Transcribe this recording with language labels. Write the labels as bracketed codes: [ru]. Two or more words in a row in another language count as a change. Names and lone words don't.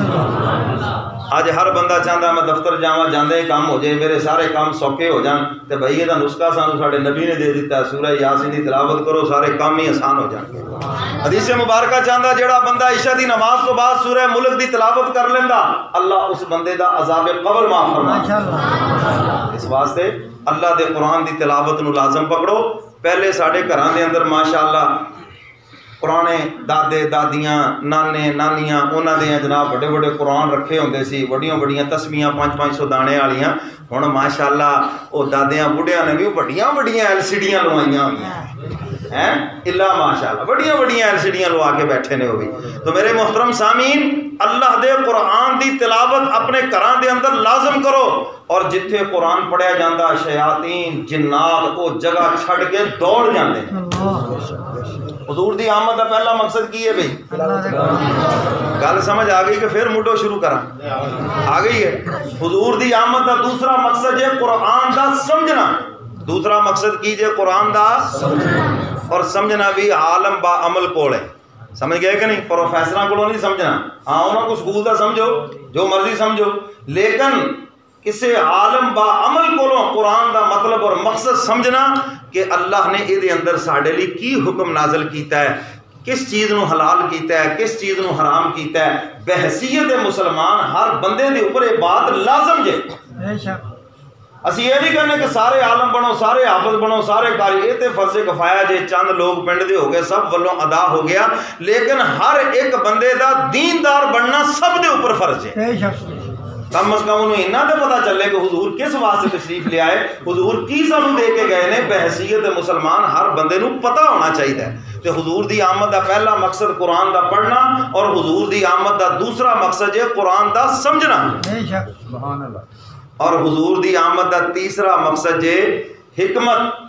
[pa] اج ہر بندہ چاہتا میں دفتر جاواں جاندے ہی کام ہو جائے، میرے سارے کام سوکھے ہو جان، تے بھائی یہ نسخہ سانو ساڈے نبی نے دے دیتا ہے، سورہ یاسین دی تلاوت کرو سارے کام ہی آسان ہو جان گے۔ حدیث مبارکہ چاہتا جیڑا بندہ عشاء دی نماز تو بعد سورہ ملک دی تلاوت کر لیندا اللہ اس بندے دا عذاب قبر معاف فرما۔ اس واسطے اللہ دے قرآن دی تلاوت نو لازم پکڑو۔ پہلے ساڈے گھراں دے اندر ماشاءاللہ پرانے دادے دادیاں نانے نانیاں انہاں دے جناب بڑے بڑے قرآن رکھے ہوندے سی، بڑیاں بڑیاں تسمیاں 500 دانے والیاں، ہن ماشاءاللہ او دادیاں بڑھیاں نے بھی بڑیاں بڑیاں LCDیاں لوائیاں ہیں اللہ ماشاءاللہ بڑیاں بڑیاں LCDیاں لوا کے بیٹھے نے وہ بھی۔ تو میرے محترم سامعین اللہ دے قرآن دی تلاوت اپنے گھراں دے اندر لازم کرو، اور جتھے قرآن پڑھیا جاندا شیاطین جنات وہ جگہ چھڑ کے دوڑ جاندے ہیں۔ حضور دی آمد کا پہلا مقصد کی ہے بھائی؟ گل سمجھ آ گئی کہ پھر مڈو شروع کراں؟ آ گئی ہے۔ حضور دی آمد کا دوسرا مقصد ہے قرآن دا سمجھنا، دوسرا مقصد کیجئے قرآن دا اور سمجھنا بھی عالم با عمل کول ہے، سمجھ گئے کہ نہیں؟ پروفیسراں کولوں نہیں سمجھنا، ہاں انہاں کو سکول دا سمجھو جو مرضی سمجھو، لیکن کسے عالم با عمل کولوں قرآن دا مطلب اور مقصد سمجھنا کہ اللہ نے یہ اندر ساڈے لئی کی حکم نازل کیتا ہے، کس چیز نو حلال کیتا ہے، کس چیز نو حرام کیتا ہے، بحیثیت مسلمان ہر بندے دے اوپر یہ بات لازم جے۔ اسی یہ نہیں کہنے کہ سارے عالم بنو، سارے حافظ بنو، سارے قاری، یہ تے فرض کفایہ جے چند لوگ پنڈ دے ہو گئے سب ولوں ادا ہو گیا، لیکن ہر ایک بندے دا دیندار بننا سب دے اوپر فرض ہے۔ کم از کم انہوں انہاں تے پتہ چلے کہ حضور کس واسطے تشریف لے آئے، حضور کی سانو دے کے گئے نے، بحیثیت مسلمان ہر بندے نو پتہ ہونا چاہیے۔ تے حضور دی آمد دا پہلا مقصد قرآن دا پڑھنا، اور حضور دی آمد دا دوسرا مقصد ہے قرآن دا سمجھنا، اور حضور دی آمد دا تیسرا مقصد ہے حکمت۔